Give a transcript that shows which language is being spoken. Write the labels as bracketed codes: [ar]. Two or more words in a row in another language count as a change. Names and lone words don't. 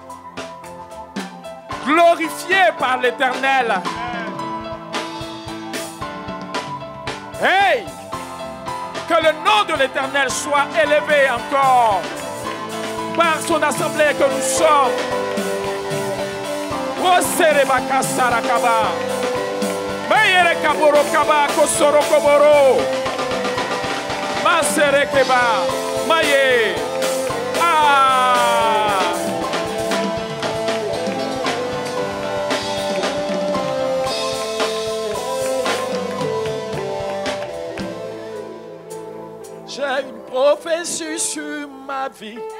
[fr] Glorifié par l'Éternel. Hey! Que le nom de l'Éternel soit élevé encore par son assemblée que nous sommes. Osere bakasara kaba. Mayere kaboro kaba kosoro koboro. Masere keba. Maye. Ah. J'ai une prophétie sur ma vie.